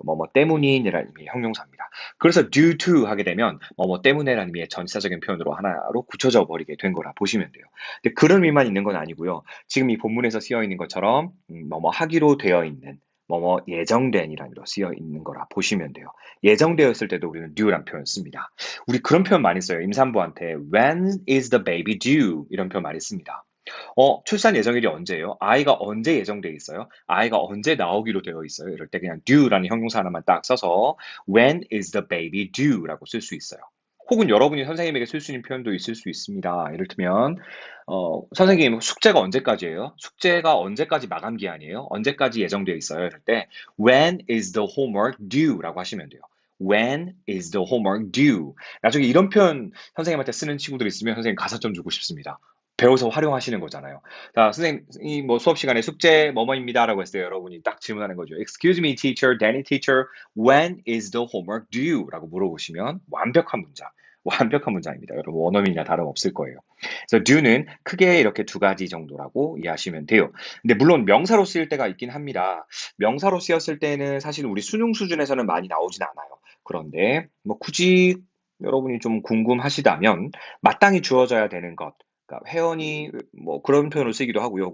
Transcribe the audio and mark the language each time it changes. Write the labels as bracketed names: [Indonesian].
[Korean] 뭐뭐 때문인이라는 의미의 형용사입니다. 그래서 due to 하게 되면 뭐뭐 때문에라는 의미의 전치사적인 표현으로 하나로 굳혀져 버리게 된 거라 보시면 돼요. 근데 그런 의미만 있는 건 아니고요. 지금 이 본문에서 쓰여 있는 것처럼 뭐뭐 하기로 되어 있는 뭐뭐 예정된이라는 로 쓰여 있는 거라 보시면 돼요. 예정되었을 때도 우리는 due란 표현 씁니다. 우리 그런 표현 많이 써요. 임산부한테 [English] when is the baby due? [Korean] 이런 표현 많이 씁니다. 출산 예정일이 언제예요? 아이가 언제 예정돼 있어요? 아이가 언제 나오기로 되어 있어요? 이럴 때 그냥 due라는 형용사 하나만 딱 써서 [English] when is the baby due? [Korean] 라고 쓸 수 있어요. 혹은 여러분이 선생님에게 쓸 수 있는 표현도 있을 수 있습니다. 이를테면 선생님 숙제가 언제까지예요? 숙제가 언제까지 마감 기한이에요? 언제까지 예정되어 있어요? 이럴 때 [English] when is the homework due?라고 [Korean] 하시면 돼요. [English] When is the homework due? [Korean] 나중에 이런 표현 선생님한테 쓰는 친구들 있으면 선생님 가산점 주고 싶습니다. 배워서 활용하시는 거잖아요. 자, 선생님이 뭐 수업 시간에 숙제 뭐뭐입니다라고 했어요. 여러분이 딱 질문하는 거죠. [English] Excuse me, teacher, Danny teacher, when is the homework due? [Korean] 라고 물어보시면 완벽한 문장. 완벽한 문장입니다. 여러분 원어민이나 다름없을 거예요. 그래서 due는 크게 이렇게 두 가지 정도라고 이해하시면 돼요. 근데 물론 명사로 쓰일 때가 있긴 합니다. 명사로 쓰였을 때는 사실 우리 수능 수준에서는 많이 나오진 않아요. 그런데 뭐 굳이 여러분이 좀 궁금하시다면 마땅히 주어져야 되는 것, 그러니까 회원이 뭐 그런 표현을 쓰기도 하고요.